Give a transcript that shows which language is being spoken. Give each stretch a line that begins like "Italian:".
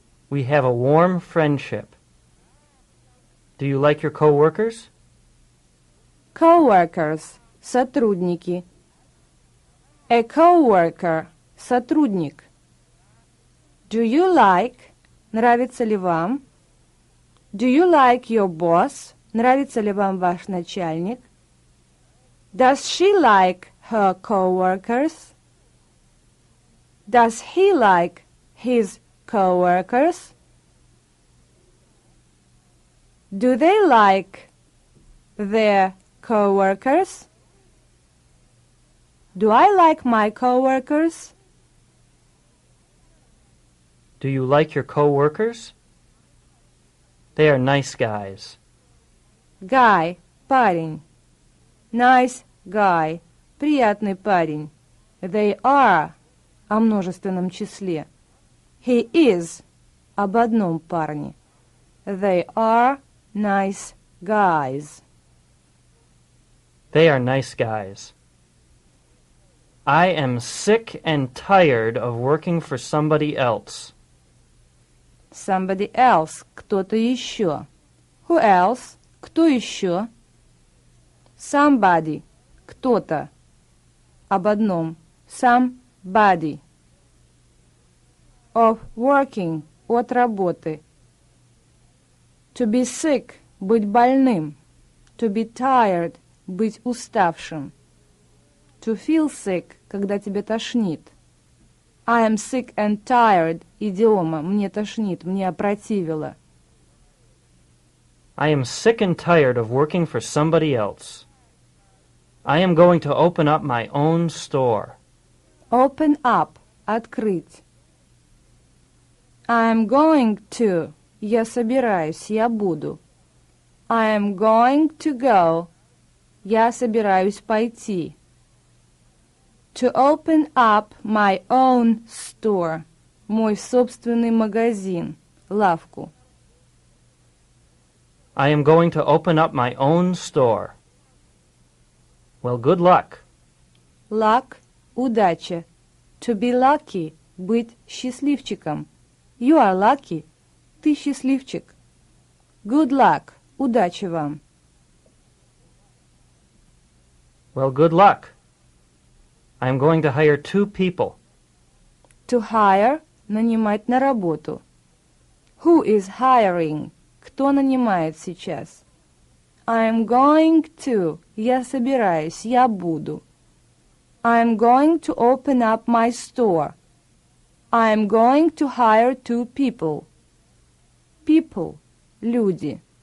English: We have a warm friendship. Do you like your co-workers? Coworkers – сотрудники. A coworker – сотрудник. Do you like –
Russian: нравится ли вам?
English: Do you like your boss?
Russian: Нравится ли вам ваш начальник?
English: Does she like her coworkers? Does he like his coworkers? Do they like their coworkers? Do I like my coworkers? Do you like your co-workers? They are nice guys. Guy – парень. Nice guy –
Russian: приятный парень. They are – о множественном числе. He is – об одном парне.
English: They are nice guys. They are nice guys. I am sick and tired of working for somebody else. Somebody else –
Russian: кто-то еще.
English: Who else –
Russian: кто еще?
English: Somebody – кто-то.
Russian: Об одном. Somebody.
English: Of working –
Russian: от работы.
English: To be sick –
Russian: быть больным.
English: To be tired –
Russian: быть уставшим.
English: To feel sick –
Russian: когда тебя тошнит.
English: I am sick and tired – идиома.
Russian: Мне тошнит, мне опротивило.
English: I am sick and tired of working for somebody else. I am going to open up my own store. Open up – открыть. I am going to –
Russian: я собираюсь, я буду.
English: I am going to go –
Russian: я собираюсь пойти.
English: To open up my own store –
Russian: мой собственный магазин, лавку.
English: I am going to open up my own store. Well, good luck. Luck – удача. To be lucky –
Russian: быть счастливчиком.
English: You are lucky –
Russian: ты счастливчик.
English: Good luck –
Russian: удачи вам.
English: Well, good luck. I am going to hire 2 people. To hire – нанимать на работу. Who is hiring?
Russian: Кто нанимает сейчас?
English: I am going to –
Russian: я собираюсь, я буду.
English: I am going to open up my store. I am going to hire 2 people. People – люди.